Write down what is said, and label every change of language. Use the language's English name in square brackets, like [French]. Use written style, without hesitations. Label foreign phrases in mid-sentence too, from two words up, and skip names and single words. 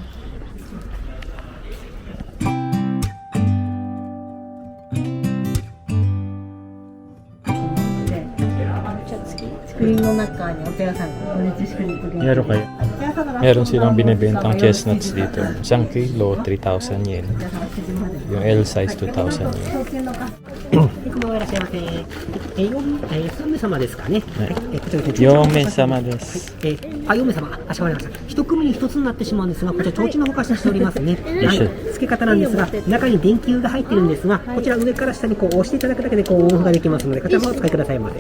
[Filipino] Meron kayo. Meron silang binibentang chestnuts dito. Isang kilo, 3,000 yen. Yung L size, 2,000 yen. [Japanese] 3名様ですかね。こちら 4名様です。 4名様、あしこまりました。一組に一つになってしまうんですが、こちら提灯のほかしておりますね。はい、付け方なんですが、中に電球が入ってるんですが、こちら上から下にこう押していただくだけでこうオンオフができますので、こちらもお使いくださいまで。